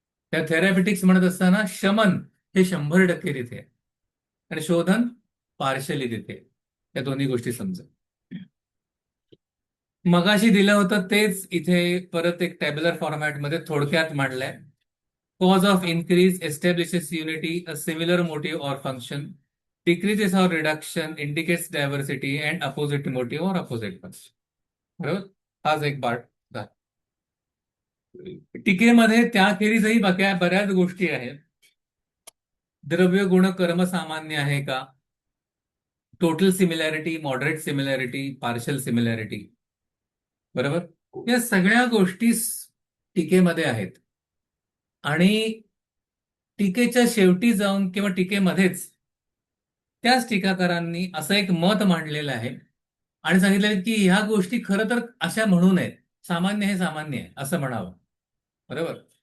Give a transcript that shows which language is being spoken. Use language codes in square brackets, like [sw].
[mr] त्या थेरॅपिटिक्स म्हणत असताना शमन हे 100% तिथे आहे आणि शोधन पार्शली तिथे आहे. या दोन्ही गोष्टी समजा. मगाशी दिलं होतं तेच इथे परत एक टॅब्युलर फॉर्मॅटमध्ये थोडक्यात मांडलंय. [en] Cause of increase establishes unity, a similar motive or function. Decreases or reduction indicates diversity and opposite motive or opposite function. [mr] बरोबर? हाच एक पार्ट झाला. टीकेमध्ये त्याखेरीजही बऱ्याच गोष्टी आहेत. द्रव्य गुण कर्म सामान्य आहे का, [en] total similarity, moderate similarity, partial similarity, [mr] बरोबर? या सगळ्या गोष्टी टीकेमध्ये आहेत. आणि टीकेच्या शेवटी जाऊन किंवा टीकेमध्येच त्याच टीकाकारांनी असं एक मत मांडलेलं आहे आणि सांगितलं की ह्या गोष्टी खरं तर अशा म्हणू नयेत, सामान्य हे सामान्य आहे असं म्हणावं, बरोबर?